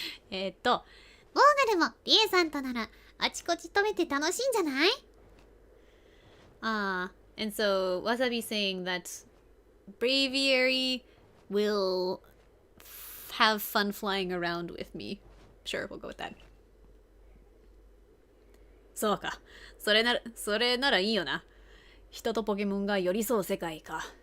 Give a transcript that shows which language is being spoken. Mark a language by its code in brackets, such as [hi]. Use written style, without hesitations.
[ja] オーグルもリエさんとならあちこち止めて楽しいんじゃない？ [en] And so Wasabi saying that Braviary will have fun flying around with me. Sure, we'll go with that. [ja] そうか。それならいいよな。人とポケモンが寄り添う世界か。